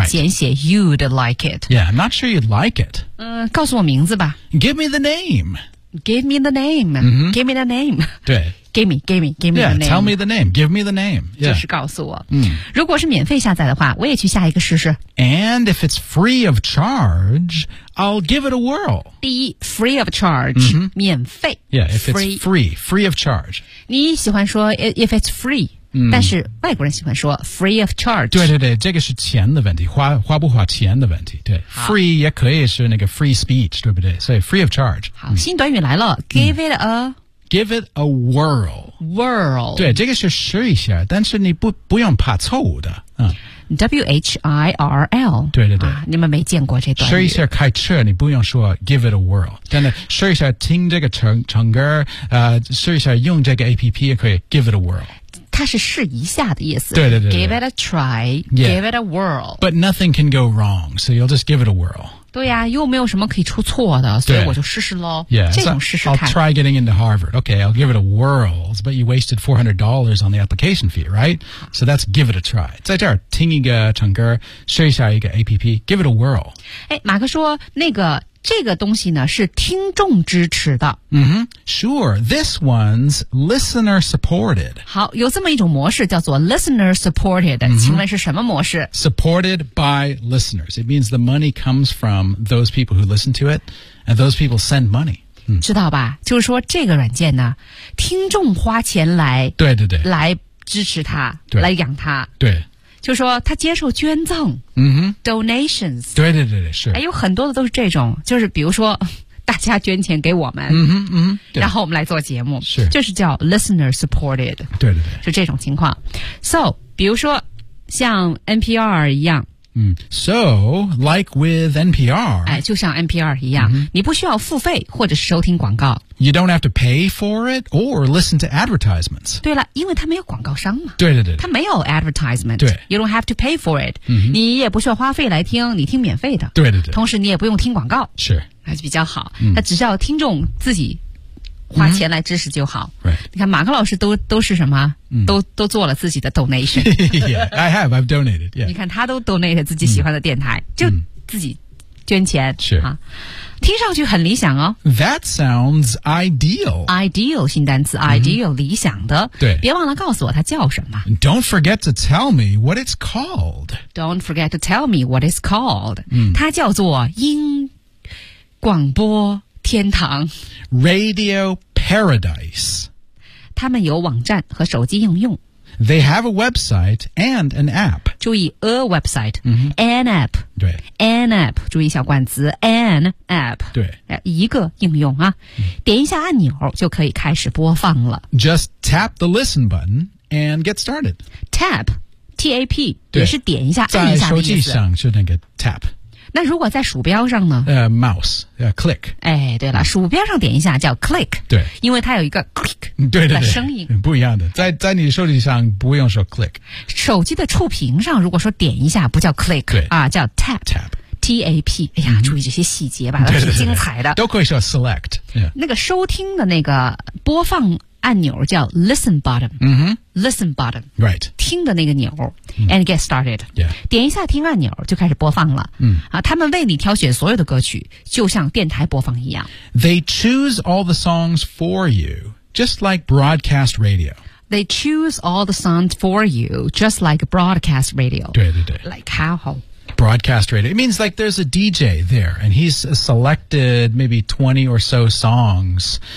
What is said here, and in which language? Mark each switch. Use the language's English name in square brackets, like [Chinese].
[Chinese] 简写 [English] you'd like it. Yeah, I'm not sure you'd like it. [Chinese] 告诉我名字吧。 [English] Give me the name. Give me the name. Give me the name. 对。 Give me the name. Yeah, tell me the name. Give me the name. Yeah. [Chinese] 就是告诉我。如果是免费下载的话，我也去下一个试试。 [English] And if it's free of charge, I'll give it a whirl. [Chinese] 第一 [English] ，free of charge,、 [Chinese] 免费。 [English] Yeah, if it's free of charge. [Chinese] 你喜欢说 [English] if it's free,、 [Chinese] 但是外国人喜欢说 [English] free of charge. [Chinese] 对，这个是钱的问题，花不花钱的问题。对 ，free 也可以是那个 [English] free speech， [Chinese] 对不对？所以 [English] free of charge. [Chinese] 好，新短语来了 ， [English] give it a。 Give it a whirl. Whirl. [Chinese] 对，这个是试一下，但是你不用怕错误的。 [English] Whirl. [Chinese] 对、你们没见过这段语。试一下开车，你不用说 [English] give it a whirl， [Chinese] 真的试一下听这个唱歌，试一下用这个 APP 也可以 give it a whirl。它是试一下的意思。对。 [English] Give it a try.、Yeah. Give it a whirl. But nothing can go wrong, so you'll just give it a whirl. [Chinese] 对呀、又没有什么可以出错的，所以我就试试咯。 [English] Yeah, [Chinese] 这种试试看。 [English] I'll try getting into Harvard. Okay, I'll give it a whirl. But you wasted $400 on the application fee, right? So that's give it a try. [Chinese] 在这儿听一个唱歌，试一下一个 [English] APP, give it a whirl. [Chinese] 马克说那个这个东西呢是听众支持的。 [English] Sure, this one's listener supported. [Chinese] 好，有这么一种模式叫做 [English] listener supported,、 [Chinese] 请问是什么模式？ [English] Supported by listeners. It means the money comes from those people who listen to it, and those people send money. [Chinese] 知道吧？就是说这个软件呢，听众花钱来，对，来支持它，来养它。对。就说他接受捐赠、donations 对是、有很多的都是这种就是比如说大家捐钱给我们、然后我们来做节目是就是叫 listener supported 对是这种情况 so 比如说像 NPR 一样 [English] So, like with NPR. [Chinese] 就像 NPR 一样、你不需要付费或者是收听广告。 [English] You don't have to pay for it or listen to advertisements. [Chinese] 对了因为它没有广告商嘛。对。它没有 advertisement. 对。 [English] You don't have to pay for it.、 [Chinese] 你也不需要花费来听你听免费的。对。同时你也不用听广告。是。还是比较好。它只需要听众自己。花钱来支持就好。 [English] Right. [Chinese] 你看马克老师都是什么、都做了自己的 donation. [English] yeah, I have, I've donated.、Yeah. [Chinese] 你看他都 donate 自己喜欢的电台、就自己捐钱。是、听上去很理想哦。 [English] That sounds ideal. [Chinese] Ideal, 新单词 ideal, 理想的。对。别忘了告诉我它叫什么。 [English] Don't forget to tell me what it's called. Don't forget to tell me what it's called.、 [Chinese] 它叫做英广播。天堂 [English] Radio Paradise [Chinese] 他们有网站和手机应用 [English] They have a website and an app [Chinese] 注意 [English] a website、an app [Chinese] 对 [English] an app [Chinese] 注意小冠词 an app 对一个应用啊、点一下按钮就可以开始播放了 [English] Just tap the listen button and get started [Chinese] Tap T-A-P 也是点一下按一下在手机上就那个 tap 那如果在鼠标上呢？ [English] Mouse, click. [Chinese] 对了，鼠标上点一下叫 click. 对，因为它有一个 click 的声音，不一样的。在你手机上不用说 click，手机的触屏上如果说点一下不叫 click， 叫 tap。 tap，注意这些细节吧，都是精彩的。都可以说 select、yeah.。那个收听的那个播放按钮叫 listen button。listen button。 [English] right。 [Chinese] 听的那个钮。 [English] and get started、 yeah.。 [Chinese] 点一下听按钮就开始播放了。他们为你挑选所有的歌曲，就像电台播放一样。 [English] They choose all the songs for you, just like broadcast radio. They choose all the songs for you, just like broadcast radio. [Chinese] 对。 [English] Like how? Broadcast radio. It means like there's a DJ there, and he's selected maybe 20 or so songs.